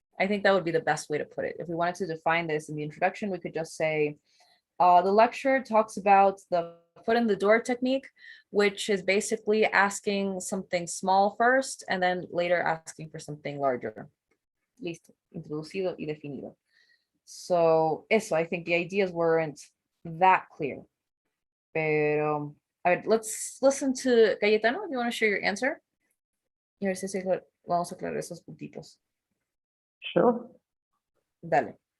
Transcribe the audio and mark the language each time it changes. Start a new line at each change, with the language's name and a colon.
English: I think that would be the best way to put it. If we wanted to define this in the introduction, we could just say, the lecture talks about the foot in the door technique, which is basically asking something small first and then later asking for something larger.
Spanish: Listo, introducido y definido.
English: So eso, I think the ideas weren't that clear. Pero, all right, let's listen to Cayetano. You want to share your answer?
Spanish: Y a ver si vamos a aclarar esos puntitos.
English: Sure.
Spanish: Dale.